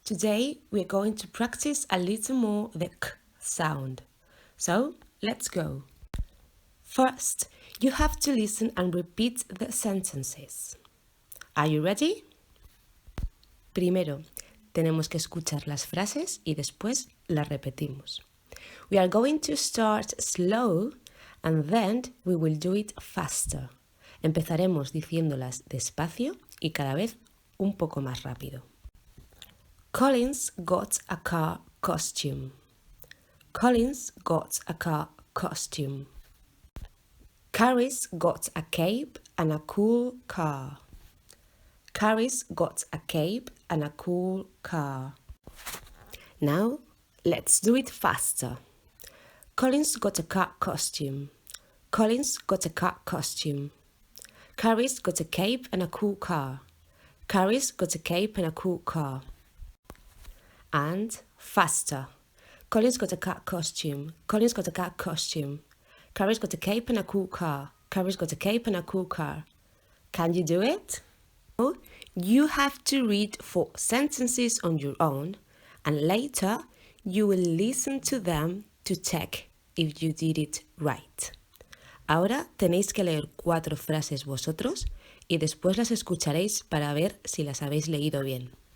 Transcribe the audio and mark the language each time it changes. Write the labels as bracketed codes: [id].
[en] Today we're going to practice a little more the k sound. So let's go. First, you have to listen and repeat the sentences. Are you ready? [es] Primero, tenemos que escuchar las frases y después las repetimos. [en] We are going to start slow and then we will do it faster. [es] Empezaremos diciéndolas despacio y cada vez un poco más rápido. [en] Collins got a car costume. Collins got a car costume. Carrie's got a cape and a cool car. Carrie's got a cape and a cool car. Now, let's do it faster. Collins got a car costume. Collins got a car costume. Carrie's got a cape and a cool car. Carrie's got a cape and a cool car. And faster. Collins got a car costume. Collins got a car costume. Carrie's got a cape and a cool car. Carrie's got a cape and a cool car. Can you do it? You have to read 4 sentences on your own and later you will listen to them to check if you did it right. [es] Ahora tenéis que leer 4 frases vosotros y después las escucharéis para ver si las habéis leído bien.